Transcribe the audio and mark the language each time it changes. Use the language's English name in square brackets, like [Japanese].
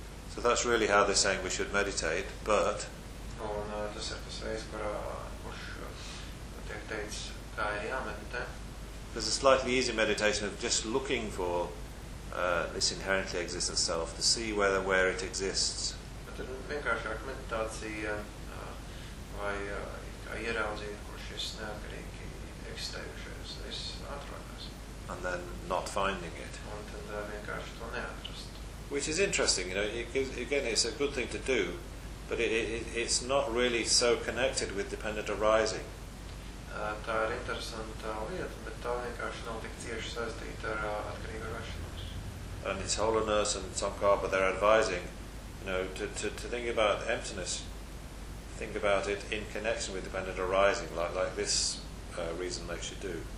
[English] So that's really how they're saying we should meditate, but... [Latvian] Un tas ir tas veids, kurā, kurš tiek teicis, kā ir jāmeditē. [English] There's a slightly easy meditation of just looking for this inherently existent self, to see whether where it exists. [Latvian] Bet ir vienkāršāka meditācija, vai kā ieraudzīt, kur šis neatkarīgi eksistējušais es atrodas. [English] And then not finding it. [Latvian] Un tad vienkārši to neatrast. [English] Which is interesting, you know, again, it's a good thing to do, but it's not really so connected with dependent arising. [Latvian] Tā ir interesanta lieta, bet tā vienkārši nav tik cieši saistīta ar atkarīgu rašanos. [English] And it's holiness and sankāpa, they're advising, you know, to think about emptiness, think about it in connection with dependent arising, like this reason makes you do.